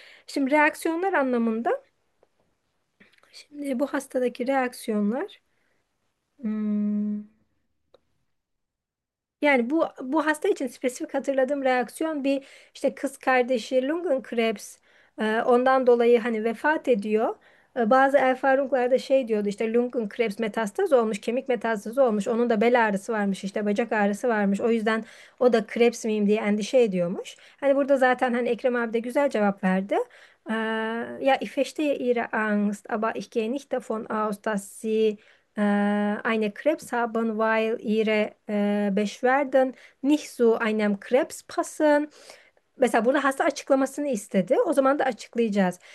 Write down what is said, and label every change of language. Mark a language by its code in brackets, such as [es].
[tr] Şimdi reaksiyonlar anlamında, şimdi bu hastadaki reaksiyonlar, yani bu hasta için spesifik hatırladığım reaksiyon bir işte kız kardeşi Lungenkrebs, ondan dolayı hani vefat ediyor. Bazı El Faruklar da şey diyordu, işte Lungenkrebs metastaz olmuş, kemik metastazı olmuş, onun da bel ağrısı varmış, işte bacak ağrısı varmış, o yüzden o da Krebs miyim diye endişe ediyormuş. Hani burada zaten hani Ekrem abi de güzel cevap verdi. [de] Ja, ich verstehe Ihre Angst, aber ich gehe nicht davon aus, dass Sie eine Krebs haben, weil Ihre Beschwerden nicht zu einem Krebs passen. [tr] Mesela burada hasta açıklamasını istedi. O zaman da açıklayacağız.